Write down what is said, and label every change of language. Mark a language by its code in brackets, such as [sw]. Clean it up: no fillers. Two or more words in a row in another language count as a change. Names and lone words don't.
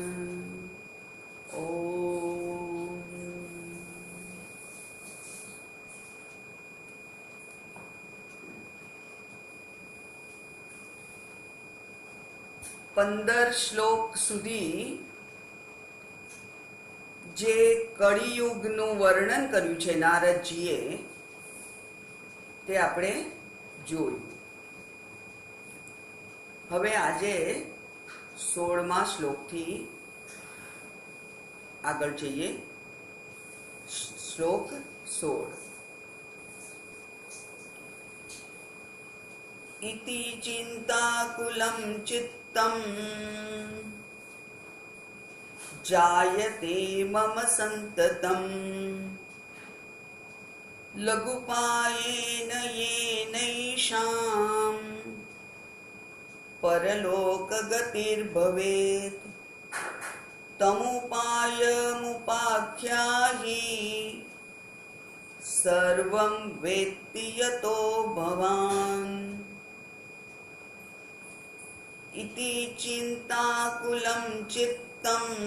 [gu] ૐ પંદર શ્લોક સુધી જે कलियुगનું વર્ણન કર્યું છે નારદજીએ તે આપણે જોયું। હવે આજે 16મા શ્લોકથી આગળ જઈએ। [sa] શ્લોક 16 इति चिन्ताकुलं चित्तं जायते मम सन्ततं लघुपायेन येनैषां परलोकगतिर्भवेत् तमुपायमुपाख्याहि सर्वं वेत्ति यतो भवान् इति चिन्ताकुलं चित्तं